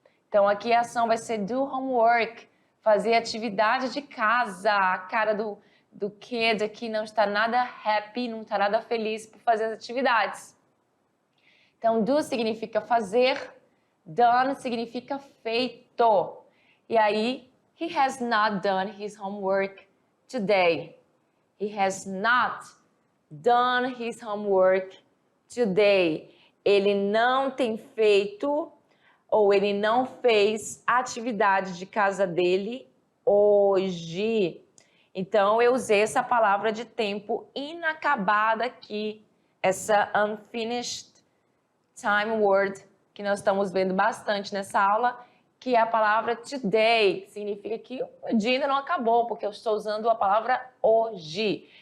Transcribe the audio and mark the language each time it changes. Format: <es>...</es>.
<pt>Então, aqui a ação vai ser do homework, fazer atividade de casa. A cara do kid aqui não está nada happy, não está nada feliz por fazer as atividades. Então, do significa fazer, done significa feito. E aí,</pt> <en>he has not done his homework today. He has not done his homework today.</en> <pt>Ele não tem feito ou ele não fez a atividade de casa dele hoje. Então, eu usei essa palavra de tempo inacabada aqui, essa unfinished time word, que nós estamos vendo bastante nessa aula, que é a palavra today, que significa que o dia ainda não acabou, porque eu estou usando a palavra hoje.</pt>